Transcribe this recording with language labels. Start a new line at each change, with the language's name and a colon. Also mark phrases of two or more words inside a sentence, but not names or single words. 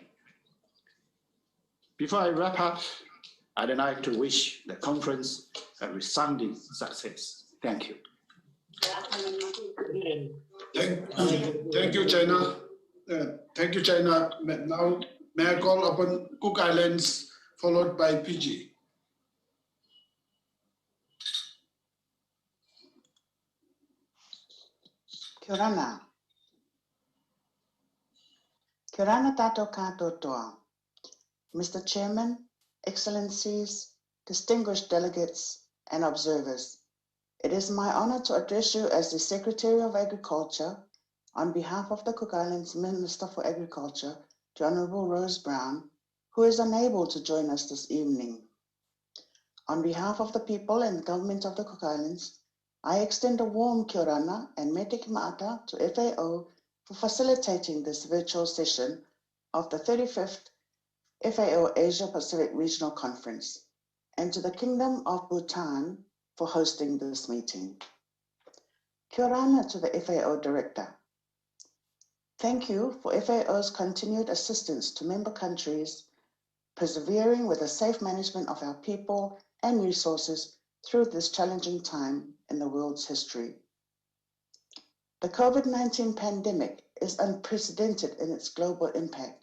English: Before I wrap up, I'd like to wish the conference a resounding success. Thank you. Thank you, China. Thank you, China. Now, may I call upon Cook Islands, followed by PG.
Rarotongan: Kia ora. Kia ora tātou katoa.
English: Mr. Chairman, Excellencies, distinguished delegates and observers, it is my honor to address you as the Secretary of Agriculture on behalf of the Cook Islands Minister for Agriculture, the Honourable Rose Brown, who is unable to join us this evening. On behalf of the people and the government of the Cook Islands, I extend a warm
Rarotongan: kia ora
English: and
Rarotongan: mete ki maata
English: to FAO for facilitating this virtual session of the 35th FAO Asia Pacific Regional Conference, and to the Kingdom of Bhutan for hosting this meeting.
Rarotongan: Kia ora
English: to the FAO Director. Thank you for FAO's continued assistance to member countries, persevering with the safe management of our people and resources through this challenging time in the world's history. The COVID-19 pandemic is unprecedented in its global impact.